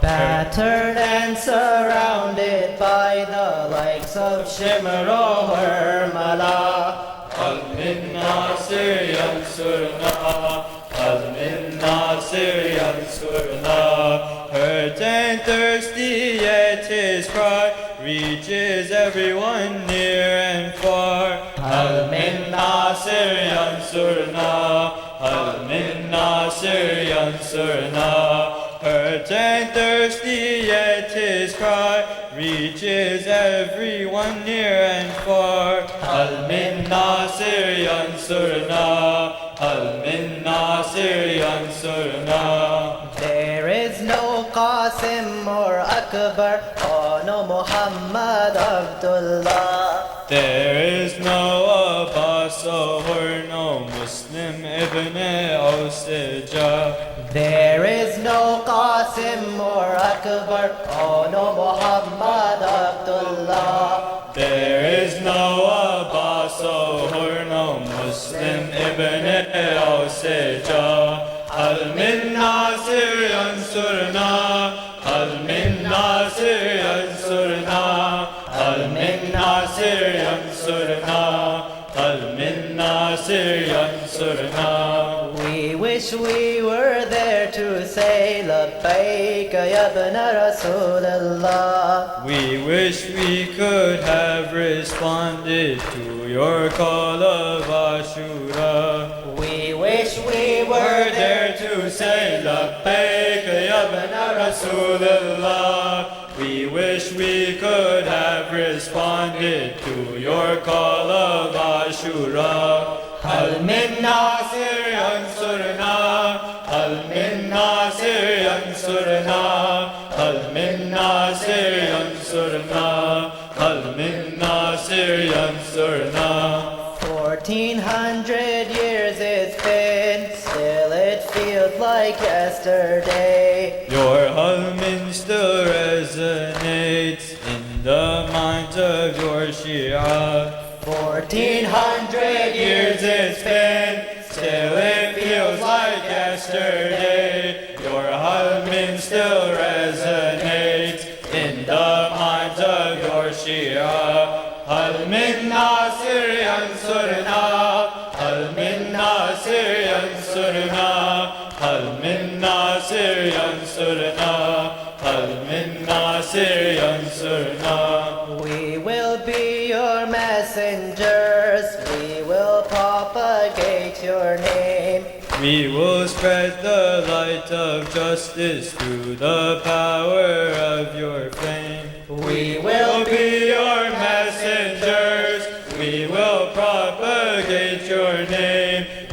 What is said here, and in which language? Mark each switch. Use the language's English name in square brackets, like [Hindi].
[English] Battered and surrounded by the likes of Shimr o Harmala, [Arabic] هل من ناصر ينصرنا [English] هل من ناصر ينصرنا. Hurt and thirsty, yet his cry reaches everyone near and far. [Arabic] هل من ناصر ينصرنا هل من ناصر ينصرنا. [English] Hurt and thirsty, yet his cry reaches everyone near and far. [Arabic] هل من ناصر ينصرنا هل من ناصر ينصرنا. [English] There is no Qasim or Akbar or no Muhammad Abdullah. There is no Abbas or no Muslim Ibn Osija. There is no Qasim or Akbar or no Muhammad Abdullah. There is no Abbas or no Muslim Ibn Osija. [Arabic] هل من ناصر ينصرنا هل من ناصر ينصرنا هل من ناصر ينصرنا هل من ناصر ينصرنا. [English] We wish we were there to say [Arabic] لبيك يا ابن رسول الله. [English] We wish we could have responded to your call of Ashura. We wish we were there to say [Arabic] لبيك يا ابن رسول الله. [English] We wish we could have responded to your call of Ashura. [Arabic] هل من ناصر ينصرنا هل من ناصر ينصرنا هل من ناصر ينصرنا هل من ناصر ينصرنا. [English] 1400 years it's been, still it feels like yesterday. Your Halmin still resonates in the minds of your Shia. 1400 years it's been, still it feels like yesterday. Your husband still resonates in the minds of your Shia. [Arabic] هل من ناصر ينصرنا هل من ناصر ينصرنا هل من ناصر ينصرنا هل من ناصر ينصرنا. [English] We will be your messengers, we will propagate your name. We will spread the light of justice through the power of your flame. We will be your messengers, we will propagate your name.